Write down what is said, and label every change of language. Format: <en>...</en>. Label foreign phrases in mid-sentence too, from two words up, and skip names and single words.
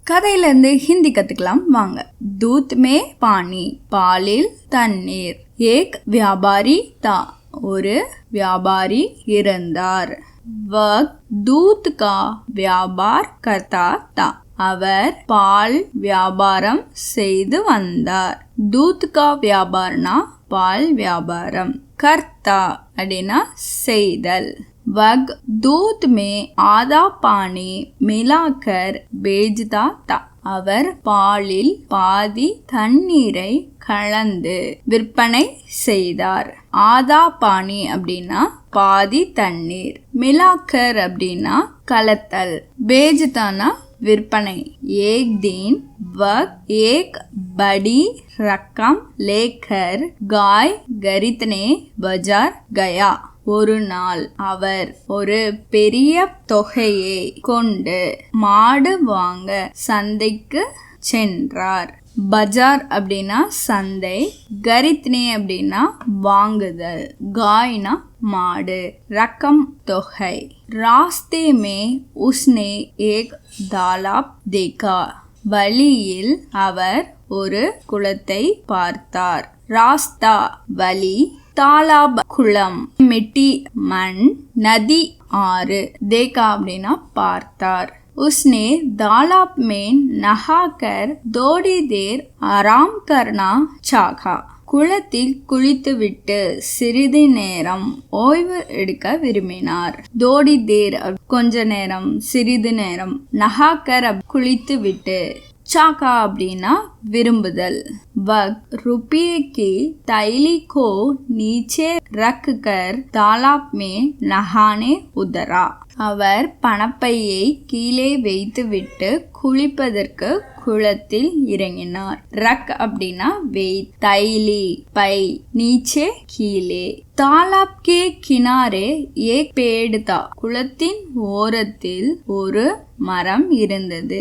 <ta>கதையிலேருந்து ஹிந்தி கற்றுக்கலாம் வாங்க.</ta> <hi>दूध में पानी,</hi> <ta>பாலில் தண்ணீர்.</ta> <hi>एक व्यापारी था,</hi> <ta>ஒரு வியாபாரி இருந்தார்.</ta> <hi>वह दूध का व्यापार करता था,</hi> <ta>அவர் பால் வியாபாரம் செய்து வந்தார்.</ta> <hi>दूध का व्यापारனா</hi> <ta>பால் வியாபாரம். கர்த்தா அப்படின்னா செய்தல்.</ta> <hi>वह दूध में आधा पानी मिलाकर बेचता था,</hi> <ta>அவர் பாலில் பாதி தண்ணீரை கலந்து விற்பனை செய்தார்.</ta> <hi>आधा पानी</hi> <ta>அப்படின்னா பாதி தண்ணீர், மிலாக்கர் அப்படின்னா கலத்தல், பேஜ்தானா விற்பனை.</ta> <hi>एक दिन वह एक बड़ी रकम लेकर गाय खरीदने बाजार गया,</hi> <ta>ஒரு நாள் அவர் ஒரு பெரிய தொகையை கொண்டு மாடு வாங்க சந்தைக்கு சென்றார். பஜார் அப்படின்னா சந்தை, கரித்னே அப்படின்னா வாங்குதல், காய்னா மாடு, ரக்கம் தொகை.</ta> <hi>रास्ते में उसने एक तालाब देखा,</hi> <ta>வழியில் அவர் ஒரு குளத்தை பார்த்தார். ராஸ்தா வழி, தாலாப் குளம், மிட்டி மண், நதி ஆறு, தேகா அப்படின்னா பார்த்தார்.</ta> <hi>उसने तालाब में नहाकर थोड़ी देर आराम करना चाहा,</hi> <ta>குளத்தில் குளித்துவிட்டு சிறிது நேரம் ஓய்வு எடுக்க விரும்பினார்.</ta> <hi>थोड़ी देर</hi> <ta>கொஞ்ச நேரம், சிறிது நேரம், நஹாக்கர் குளித்துவிட்டு, चाका அப்படின்னா விரும்புதல்.</ta> <hi>वह रुपये की थैली को नीचे रखकर तालाब में नहाने उतरा,</hi> <ta>அவர் பணப்பையை கீழே வைத்துவிட்டு குளிப்பதற்கு குளத்தில் இறங்கினார். ரக் அப்படின்னா வெயிட், தைலி பை, நீச்சே கீழே.</ta> <hi>तालाब के किनारे एक पेड़ था,</hi> <ta>குளத்தின் ஓரத்தில் ஒரு மரம் இருந்தது.</ta>